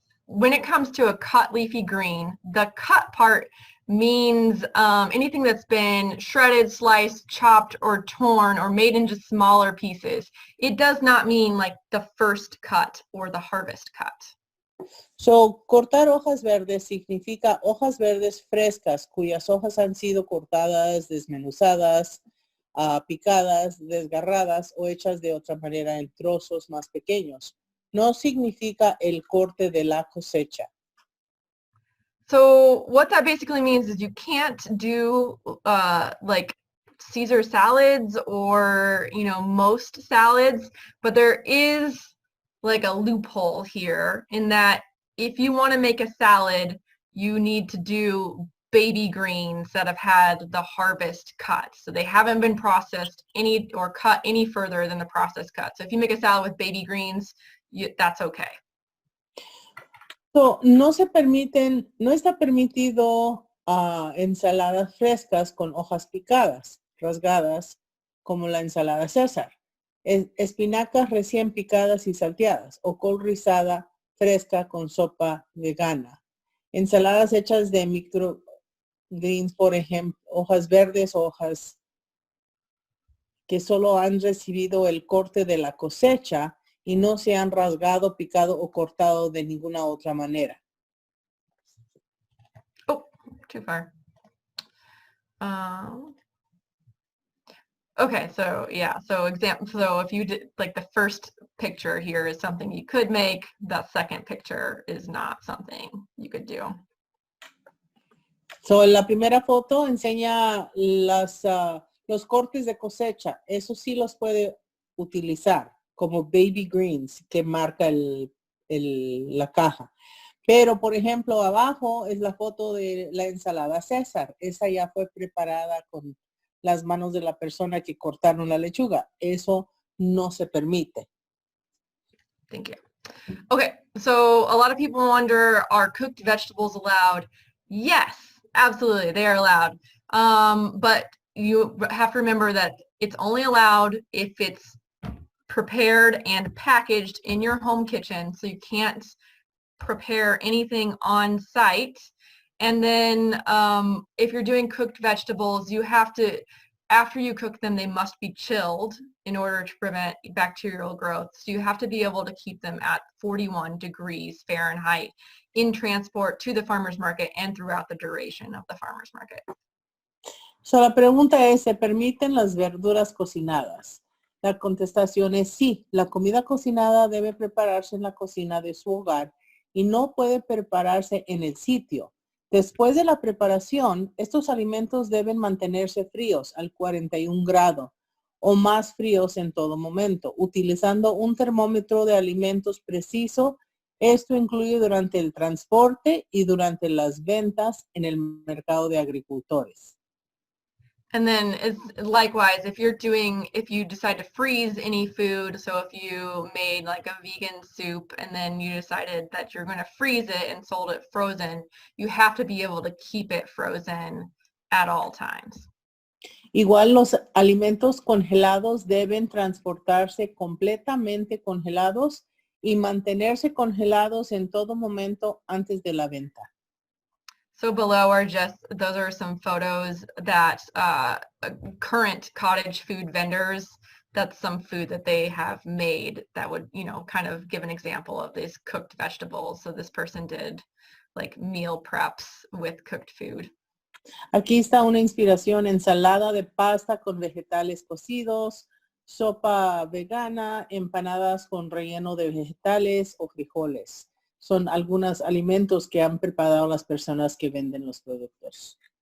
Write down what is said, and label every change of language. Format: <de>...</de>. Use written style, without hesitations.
<en>When it comes to a cut leafy green, the cut part means anything that's been shredded, sliced, chopped, or torn, or made into smaller pieces. It does not mean like the first cut or the harvest cut.</en> <es>So, cortar hojas verdes significa hojas verdes frescas cuyas hojas han sido cortadas, desmenuzadas, picadas, desgarradas o hechas de otra manera en trozos más pequeños. no significa el corte de la cosecha.</es> <en>So what that basically means is you can't do like Caesar salads or, you know, most salads, but there is like a loophole here in that if you want to make a salad, you need to do baby greens that have had the harvest cut. So they haven't been processed any or cut any further than the processed cut. So if you make a salad with baby greens, that's okay.</en> <es>So, no está permitido ensaladas frescas con hojas picadas, rasgadas, como la ensalada César. Espinacas recién picadas y salteadas, o col rizada fresca con sopa vegana. Ensaladas hechas de microgreens, por ejemplo, hojas verdes, hojas que solo han recibido el corte de la cosecha y no se han rasgado, picado o cortado de ninguna otra manera.</es> <en>Oh, too far. Okay, so yeah, so if you did, like the first picture here is something you could make, that second picture is not something you could do.</en> <es>So, la primera foto enseña los cortes de cosecha. Eso sí los puede utilizar como baby greens que marca la caja. Pero, por ejemplo, abajo es la foto de la ensalada César. Esa ya fue preparada con las manos de la persona que cortaron la lechuga. Eso no se permite.</es> <en>Thank you. Okay, so a lot of people wonder, are cooked vegetables allowed? Yes, absolutely, they are allowed. But you have to remember that it's only allowed if it's prepared and packaged in your home kitchen. So you can't prepare anything on site. And then if you're doing cooked vegetables, you have to, after you cook them, they must be chilled in order to prevent bacterial growth. So you have to be able to keep them at 41 degrees Fahrenheit in transport to the farmer's market and throughout the duration of the farmer's market.</en> <es>So la pregunta es, ¿se permiten las verduras cocinadas? La contestación es sí. La comida cocinada debe prepararse en la cocina de su hogar y no puede prepararse en el sitio. Después de la preparación, estos alimentos deben mantenerse fríos al 41 grados o más fríos en todo momento, utilizando un termómetro de alimentos preciso. Esto incluye durante el transporte y durante las ventas en el mercado de agricultores.</es> <en>And then likewise, if you decide to freeze any food, so if you made like a vegan soup and then you decided that you're going to freeze it and sold it frozen, you have to be able to keep it frozen at all times.</en> <es>Igual los alimentos congelados deben transportarse completamente congelados y mantenerse congelados en todo momento antes de la venta.</es> <en>So below those are some photos that current cottage food vendors, that's some food that they have made that would, kind of give an example of these cooked vegetables. So this person did like meal preps with cooked food.</en> <es>Aquí está una inspiración: ensalada de pasta con vegetales cocidos, sopa vegana, empanadas con relleno de vegetales o frijoles. Son algunos alimentos que han preparado las personas que venden los productos.</es>